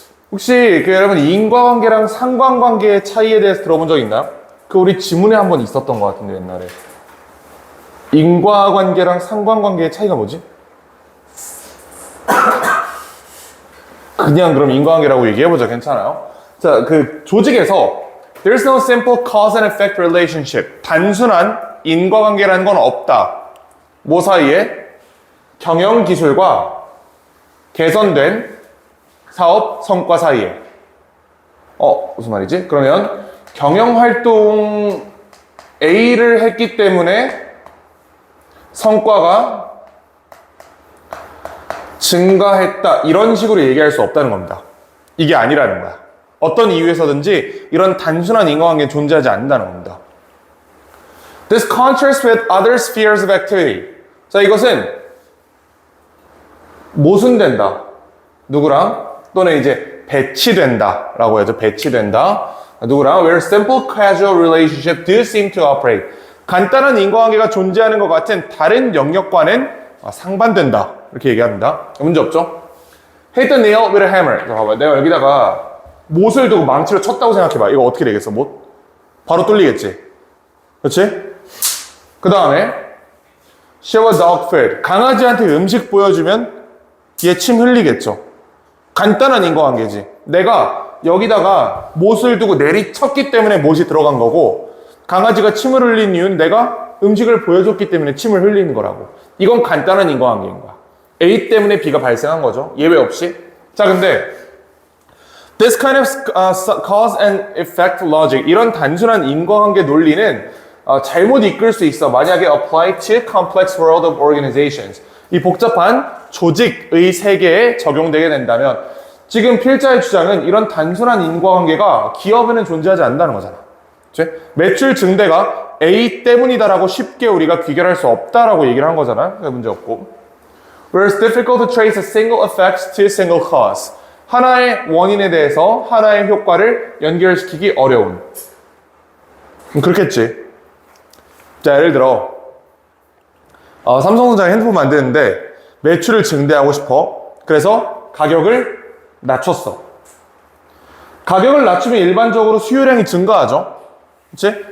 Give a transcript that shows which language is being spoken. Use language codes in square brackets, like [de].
[ko] 혹시 여러분 인과관계랑 상관관계의 차이에 대해서 들어본 적 있나요? 우리 지문에 한번 있었던 것 같은데 옛날에. 인과관계랑 상관관계의 차이가 뭐지? 그냥 그럼 인과관계라고 얘기해보자. 괜찮아요? 자, 조직에서 [en] There's no simple cause and effect relationship. [ko] 단순한 인과관계라는 건 없다. 뭐 사이에? 경영기술과 개선된 사업 성과 사이에. 무슨 말이지? 그러면 경영활동 A를 했기 때문에 성과가 증가했다. 이런 식으로 얘기할 수 없다는 겁니다. 이게 아니라는 거야. 어떤 이유에서든지 이런 단순한 인과관계는 존재하지 않는다는 겁니다. [en] This contrasts with other spheres of activity. [ko] 자, 이것은 모순된다. 누구랑? 또는 이제 배치된다. 라고 해야죠. 배치된다. 누구랑? [en] Where simple casual relationship do seem to operate. [ko] 간단한 인과관계가 존재하는 것 같은 다른 영역과는 상반된다. 이렇게 얘기합니다. 문제 없죠? [en] Hit the nail with a hammer. [ko] 자, 봐봐. 내가 여기다가 못을 두고 망치로 쳤다고 생각해봐. 이거 어떻게 되겠어? 못? 바로 뚫리겠지? 그렇지? 그 다음에 [en] show a dog food. [ko] 강아지한테 음식 보여주면 얘 침 흘리겠죠? 간단한 인과관계지. 내가 여기다가 못을 두고 내리쳤기 때문에 못이 들어간 거고 강아지가 침을 흘린 이유는 내가 음식을 보여줬기 때문에 침을 흘리는 거라고. 이건 간단한 인과관계인 거야. A 때문에 B가 발생한 거죠. 예외 없이. 자, 근데 [en] This kind of cause and effect logic, [ko] 이런 단순한 인과관계 논리는 잘못 이끌 수 있어. 만약에 [en] apply to complex world of organizations. [ko] 이 복잡한 조직의 세계에 적용되게 된다면 지금 필자의 주장은 이런 단순한 인과관계가 기업에는 존재하지 않는다는 거잖아. 그치? 매출 증대가 A 때문이다라고 쉽게 우리가 귀결할 수 없다라고 얘기를 한 거잖아. 그게 문제 없고. [en] Where it's difficult to trace a single effect to a single cause. [ko] 하나의 원인에 대해서 하나의 효과를 연결시키기 어려운. 그렇겠지. 자, 예를 들어 삼성전자가 핸드폰 만드는데 매출을 증대하고 싶어. 그래서 가격을 낮췄어. 가격을 낮추면 일반적으로 수요량이 증가하죠. 그치?